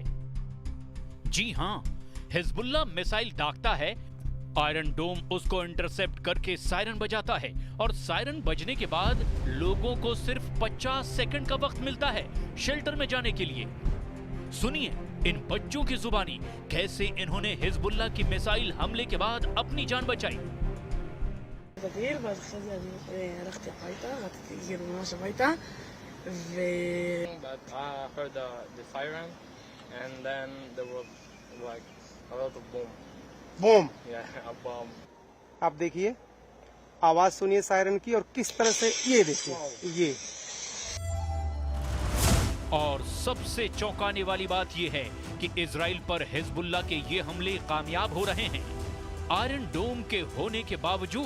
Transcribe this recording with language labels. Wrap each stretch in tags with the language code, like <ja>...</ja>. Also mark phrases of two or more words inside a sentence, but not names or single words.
<hi>जी हाँ, हिजबुल्लाह मिसाइल दागता है, आयरन डोम उसको इंटरसेप्ट करके सायरन बजाता है और सायरन बजने के बाद लोगों को सिर्फ 50 सेकंड का वक्त मिलता है शेल्टर में जाने के लिए। सुनिए इन बच्चों की जुबानी कैसे इन्होंने हिजबुल्लाह की मिसाइल हमले के बाद अपनी जान बचाई।</hi> <he>בגיל, ואז אחרי זה אני הלכתי הביתה, רציתי כאילו ממש הביתה,</he> <en>But I heard the siren, and then there was like a lot of boom. बूम। Yeah, a bomb.</en> <hi>आप देखिए, आवाज सुनिए सायरन की और किस तरह से ये देखिए ये। और सबसे चौंकाने वाली बात यह है कि इजराइल पर हिजबुल्लाह के ये हमले कामयाब हो रहे हैं आयरन डोम के होने के बावजूद।</hi>